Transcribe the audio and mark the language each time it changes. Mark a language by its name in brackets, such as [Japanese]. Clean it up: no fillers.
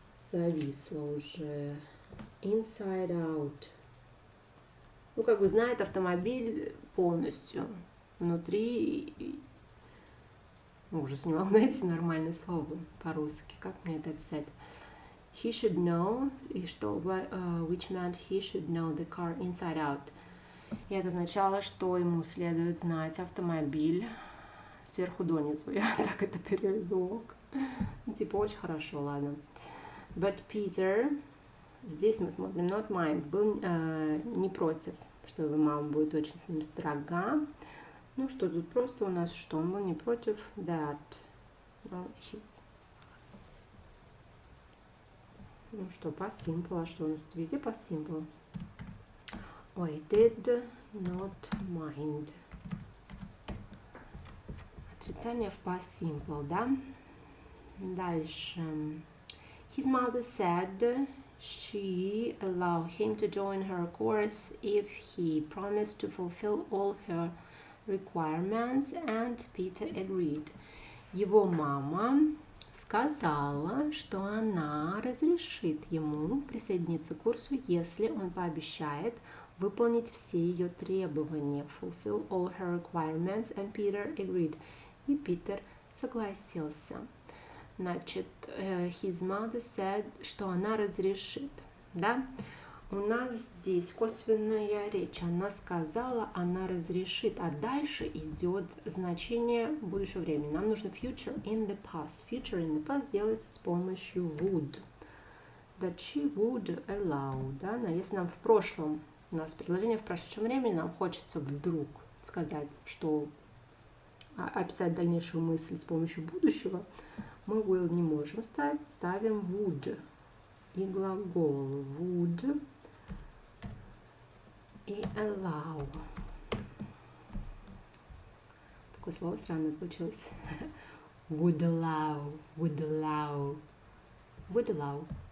[Russian] Зависло уже. [English] Inside out. [Russian] Как бы знает автомобиль полностью. Внутри. Ужас, не могу найти нормальное слово по-русски. Как мне это описать? [English] He should know, [Russian] и что, [English] which meant he should know the car inside out. [Russian] И это означало, что ему следует знать автомобиль сверху донизу. Я так это переведу. Типа очень хорошо, ладно. [English] But Peter, [Russian] здесь мы смотрим, [English] not mind, [Russian] был не против, что его мама будет очень с ним строга. Ну что, тут просто у нас что? Он был не против [English] that. [Russian] Ну что, past simple, а что у нас тут везде past simple? [English] Ой, did not mind. [Russian] Отрицание в past simple, да? Дальше. [English] His mother said she allowed him to join her course if he promised to fulfill all her requirements, and Peter agreed. [Russian] Его мама сказала, что она разрешит ему присоединиться к курсу, если он пообещает выполнить все ее требования. [English] Fulfill all her requirements, and Peter agreed. [Russian] И Питер согласился. Значит, [English] his mother said, [Russian] что она разрешит, да? У нас здесь косвенная речь. Она сказала, она разрешит, а дальше идет значение будущего времени. Нам нужно future in the past. Future in the past делается с помощью would. [English] That she would allow, да? [Russian] Но если нам в прошлом, у нас предложение в прошедшем времени, нам хочется вдруг сказать, что описать дальнейшую мысль с помощью будущего, мы will не можем ставить, ставим would. И глагол would и allow. Такое слово странное получилось. [English] Would allow, would allow, would allow.